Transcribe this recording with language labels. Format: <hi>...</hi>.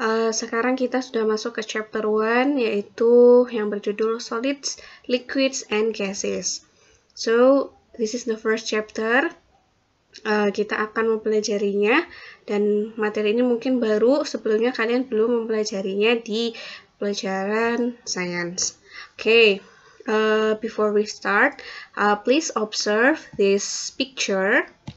<id>Sekarang kita sudah masuk ke chapter 1, yaitu yang berjudul Solids, Liquids, and Gases.</id> <en>So, this is the first chapter.</en> <id>Kita akan mempelajarinya, dan materi ini mungkin baru, sebelumnya kalian belum mempelajarinya di pelajaran sains.</id> <en>Okay, before we start, please observe this picture.</en>